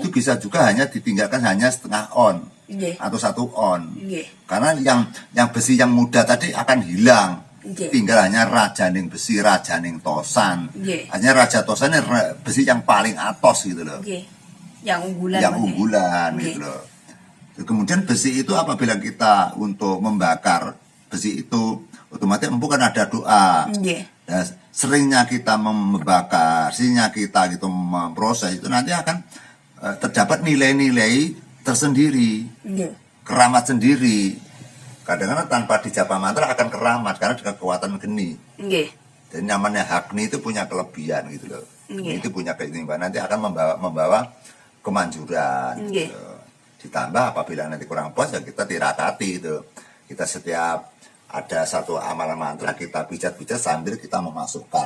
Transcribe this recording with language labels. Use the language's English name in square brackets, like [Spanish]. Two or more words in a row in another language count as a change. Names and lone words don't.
[Indonesian] itu bisa juga hanya ditinggalkan hanya setengah on [Javanese] Nggih. [Indonesian] atau 1 on. [Javanese] Nggih. [Indonesian] Karena yang besi yang muda tadi akan hilang. [Javanese] Nggih. [Indonesian] Tinggal hanya rajaning besi, [Javanese] rajaning tosan. Nggih. [Indonesian] Hanya raja tosan ini besi yang paling atos gitu loh. Nggih. Yang unggulan. Yang Mas, [Javanese] nggih. [Indonesian] unggulan [Javanese] Nggih. [Indonesian] gitu loh. Kemudian besi itu apabila kita untuk membakar besi itu otomatis empu kan ada doa. [Javanese] Nggih. [Indonesian] Nah, seringnya kita membakar, seringnya kita gitu memproses itu nanti akan terdapat nilai-nilai tersendiri, [Javanese] Nggih. [Indonesian] keramat sendiri. Kadang-kadang tanpa dijapa mantra akan keramat karena dengan kekuatan geni. [Javanese] Nggih. [Indonesian] Dan namanya Agni itu punya kelebihan gitu loh. [Javanese] Nggih. [Indonesian] Itu punya keistimewaan, nanti akan membawa kemanjuran. [Javanese] Nggih. [Indonesian] Gitu. Ditambah apabila nanti kurang puas ya kita tirakati itu. Kita setiap ada satu amalan mantra kita pijat-pijat sambil kita memasukkan